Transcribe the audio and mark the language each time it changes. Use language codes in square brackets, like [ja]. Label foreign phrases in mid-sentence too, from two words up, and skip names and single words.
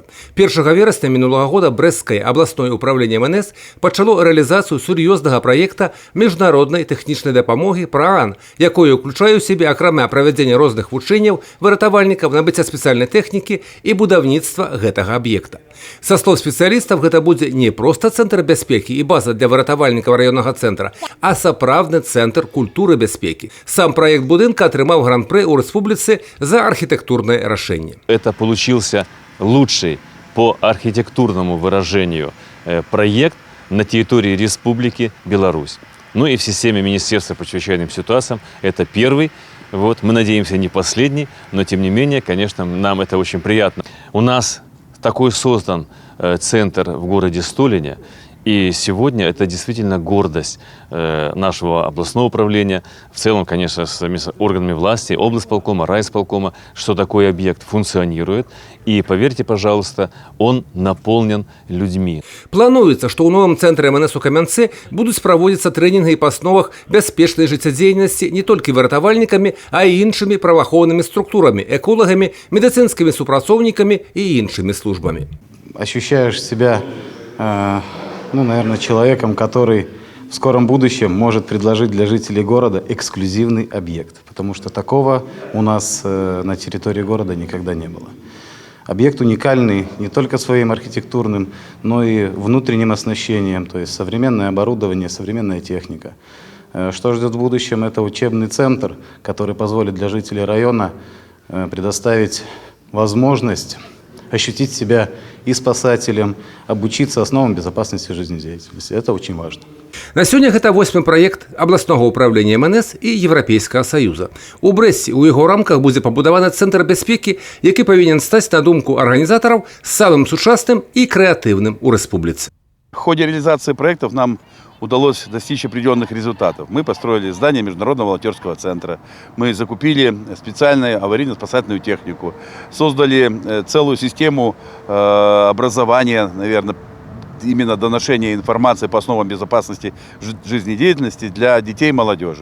[be] 1 верасня мінулага года Брэсцкае абласное управленне МНС пачало рэалізацыю сур'ёзнага праекта міжнароднай тэхнічнай дапамоги ПРААН, якое ўключае ў сябе акрамя правядзення розных вучэнняў выратавальнікаў, набыцця спецыяльнай тэхнікі і будаўніцтва гэтага аб'екта. Са слоў спецыялістаў, гэта будзе не проста цэнтр бяспекі і база для выратавальнікаў раённага цэнтра, а сапраўдны цэнтр культуры бяспекі. Сам праект будынка атрымаў гран-пры ў рэспубліцы за архітэктурнае рашэнне. [ru] Это получился лучший по архитектурному выражению проект на территории Республики Беларусь. Ну и в системе Министерства по чрезвычайным ситуациям это первый. Мы надеемся, не последний, но тем не менее, конечно, нам это очень приятно. У нас такой создан центр в городе Столине. И сегодня это действительно гордость нашего областного управления, в целом, конечно, с органами власти, облсполкома, райисполкома, что такой объект функционирует. И поверьте, пожалуйста, он наполнен людьми. [be] Плануецца, што ў новым цэнтры МНС у Камянцы будуць праводзіцца трэнінгі па асновах бяспечнай жыццядзейнасці не толькі выратавальнікамі, а і іншымі праваахоўнымі структурамі, эколагамі, медыцынскімі супрацоўнікамі і іншымі службамі. [ru] Ощущаешь себя, наверное, человеком, который в скором будущем может предложить для жителей города эксклюзивный объект, потому что такого у нас на территории города никогда не было. Объект уникальный не только своим архитектурным, но и внутренним оснащением, то есть современное оборудование, современная техника. Что ждет в будущем? Это учебный центр, который позволит для жителей района предоставить возможность ощутить себя и спасателем, обучиться основам безопасности жизнедеятельности. Это очень важно. [be] На сёння гэта 8-й праект абласнога ўправлення МНС і Еўрапейскага Саюза. У Брэсце ў яго рамках будзе пабудаваны цэнтр бяспекі, які павінен стаць, на думку арганізатараў, самым сучасным і крэатыўным у рэспубліцы. [ru] В ходе реализации проектов нам удалось достичь определенных результатов. Мы построили здание Международного волонтерского центра, мы закупили специальную аварийно-спасательную технику, создали целую систему образования, наверное, именно доношения информации по основам безопасности жизнедеятельности для детей и молодежи.